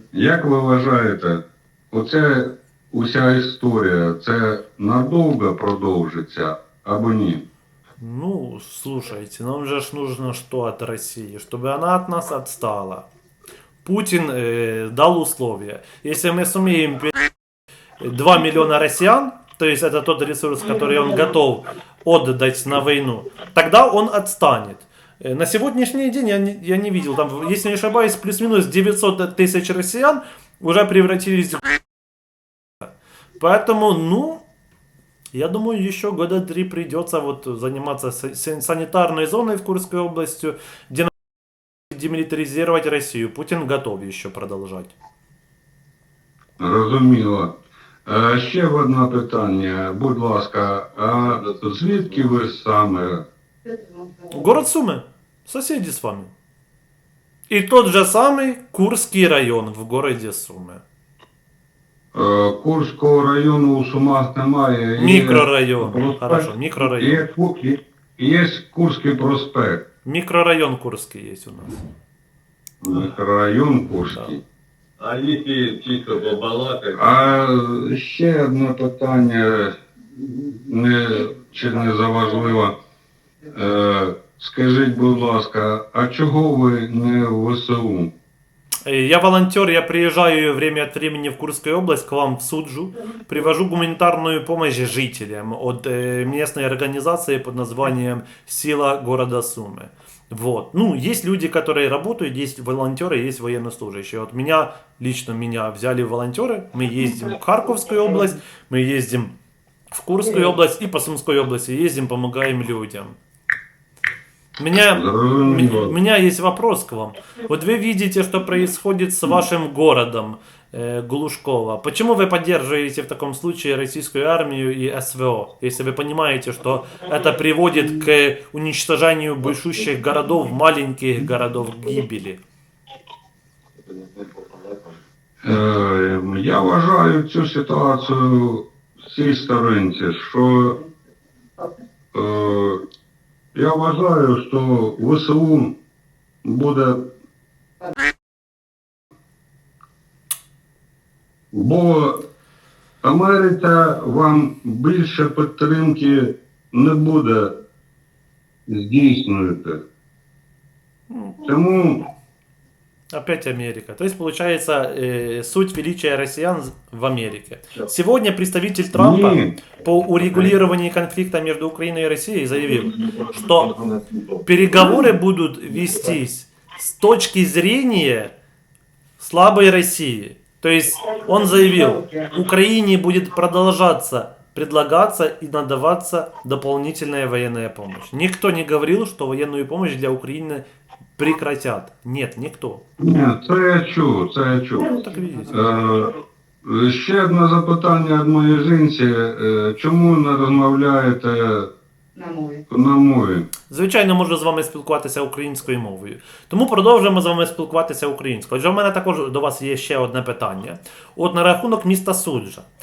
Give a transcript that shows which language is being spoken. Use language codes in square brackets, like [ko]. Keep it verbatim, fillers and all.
[uk] Як ви вважаєте, оця уся історія, це надовго продовжиться або ні? [ru] Ну, слушайте, нам же ж нужно что от России, чтобы она от нас отстала. Путин э, дал условия. Если мы сумеем перебить два миллиона россиян, то есть это тот ресурс, который он готов отдать на войну, тогда он отстанет. На сегодняшний день я не, я не видел, там, если не ошибаюсь, плюс-минус девятьсот тысяч россиян уже превратились в... Поэтому, ну, я думаю, еще года три придется вот заниматься санитарной зоной в Курской области, демилитаризировать Россию. Путин готов еще продолжать. [uk] Разуміло. Ще одне питання, будь ласка, а звідки ви саме? [ru] Город Сумы. Соседи с вами. И тот же самый Курский район в городе Сумы. [uk] Курского района у Сумах немає. [ru] Микрорайон. Проспект. Хорошо, микрорайон. Есть Курский проспект. Микрорайон Курский есть у нас. Микрорайон Курский. Да. А если чисто побалакать? [uk] А ще одне питання, не, чи не заважливо. Скажіть, будь ласка, а чого ви не в ВСУ? [ru] Я волонтер, я приезжаю время от времени в Курскую область, к вам в Суджу, привожу гуманитарную помощь жителям от местной организации под названием «Сила города Сумы». Вот. Ну, есть люди, которые работают, есть волонтеры, есть военнослужащие. Вот меня, лично меня взяли волонтеры, мы ездим в Харьковскую область, мы ездим в Курскую область и по Сумской области ездим, помогаем людям. У меня, у меня есть вопрос к вам. Вот вы видите, что происходит с вашим городом э, Глушково. Почему вы поддерживаете в таком случае российскую армию и СВО, если вы понимаете, что это приводит к уничтожению большущих городов, маленьких городов, к гибели? Я уважаю эту ситуацию [uk] в цій сторінці, що е, я вважаю, що ВСУ буде, бо Америка вам більше підтримки не буде здійснювати. Тому [ru] опять Америка. То есть, получается, э, суть величия россиян в Америке. Сегодня представитель Трампа по урегулированию конфликта между Украиной и Россией заявил, что переговоры будут вестись с точки зрения слабой России. То есть, он заявил, Украине будет продолжаться предлагаться и надаваться дополнительная военная помощь. Никто не говорил, что военную помощь для Украины прекратят. Нет, никто. [uk] Ні, це я чув, це я чув. [ru] Ну, так видите. [uk] Е, ще одне запитання від моєї жінці. Е, чому не розмовляєте на мові. на мові. Звичайно, можу з вами спілкуватися українською мовою. Тому продовжуємо з вами спілкуватися українською. Отже, в мене також до вас є ще одне питання. От на рахунок міста Суджа.